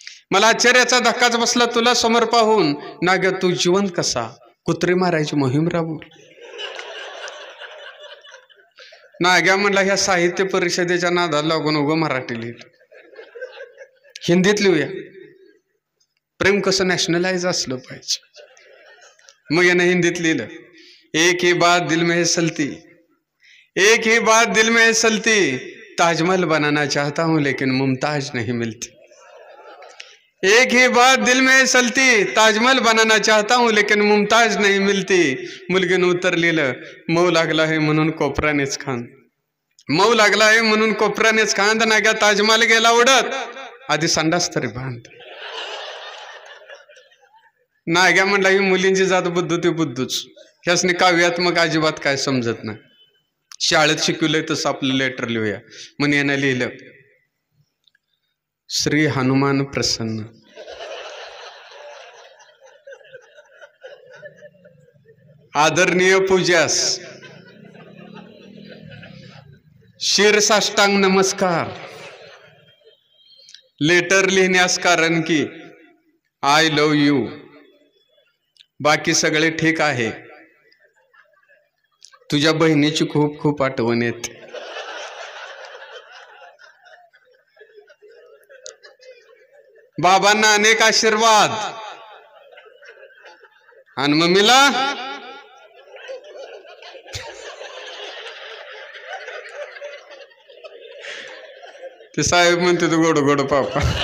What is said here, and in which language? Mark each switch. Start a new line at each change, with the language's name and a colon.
Marathi: मला आश्चर्याचा धक्काच बसला तुला समोर पाहून. नाग्या तू जिवंत कसा, कुत्री मारायची मोहीम राबवू. नाग्या म्हणला, ह्या साहित्य परिषदेच्या नादाला लागून उगं मराठी लिहिलं, हिंदीत लिहूया. प्रेम कसं नॅशनलाइज असलं पाहिजे. मग यानं हिंदीत लिहिलं,
Hindi: एक ही बात दिल में है सलती, एक ही बात दिल में है सलती, ताजमहल बनाना चाहता हूं लेकिन मुमताज नहीं मिलती. एक ही बात दिल में है सलती, ताजमहल बनाना चाहता हूं लेकिन मुमताज नहीं मिलती.
Marathi: मुलगीनं उत्तर लिहिलं, मऊ लागला आहे म्हणून कोपरानेच खांद, मऊ लागला आहे म्हणून कोपरानेच खांद. नाग्या ताजमहल गेला उडत, आधी संडास तरी बांध. नाग्या म्हणला, ही मुलींची जात बुद्धू ती बुद्धूच, ह्यासनी काव्यात्मक अजिबात काय समजत नाही. शाळेत शिकवलंय तसं आपलं लेटर लिहूया. म्हणून यानं लिहिलं, श्री हनुमान प्रसन्न, आदरणीय पूज्यास शिरसाष्टांग नमस्कार. लेटर लिहिण्यास कारण की
English: I love you.
Marathi: बाकी सगळे ठीक आहे, तुझ्या बहिणीची खूप खूप आठवण येते. बाबांना अनेक आशीर्वाद आणि मम्मीला ते साहेब म्हणते तू गोड गोड पापा.